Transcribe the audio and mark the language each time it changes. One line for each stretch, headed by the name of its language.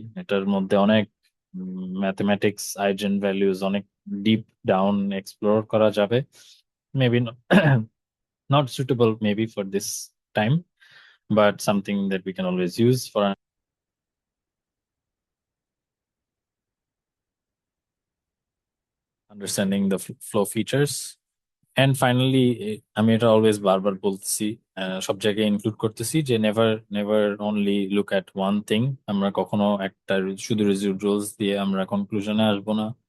Bangla: এটার মধ্যে অনেক ম্যাথমেটিক্স, আইজেন ভ্যালুজ, অনেক ডিপ ডাউন এক্সপ্লোর করা যাবে।
English: Maybe not suitable maybe for this time, but something that we can always use for understanding the flow features. And finally,
Bangla: আমি এটা always বারবার বলতেছি, সব জায়গায় ইনক্লুড করতেছি, যে
English: Never never only look at one thing.
Bangla: আমরা কখনো একটা শুধু রেজিডুয়ালস দিয়ে আমরা কনক্লুশনে আসবো না।